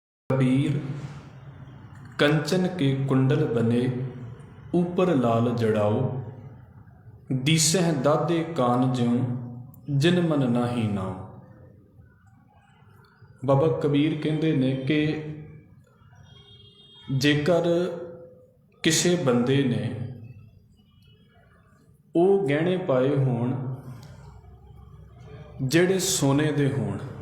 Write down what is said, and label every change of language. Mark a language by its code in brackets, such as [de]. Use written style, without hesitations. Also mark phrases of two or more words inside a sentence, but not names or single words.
[pa] ਕਬੀਰ ਕੰਚਨ ਕੇ ਕੁੰਡਲ ਬਨੇ ਊਪਰ ਲਾਲ ਜੜਾਓ, ਦੀਸਹ ਦਾਦੇ ਕਾਨ ਜਿਉਂ ਜਿਨ ਮਨ ਨਾਹੀ ਨਾਓ। ਬਾਬਾ ਕਬੀਰ ਕਹਿੰਦੇ ਨੇ ਕਿ ਜੇਕਰ ਕਿਸੀ ਬੰਦੇ ਨੇ ਉਹ ਗਹਿਣੇ ਪਾਏ ਹੋਣ ਜਿਹੜੇ ਸੋਨੇ ਦੇ ਹੋਣ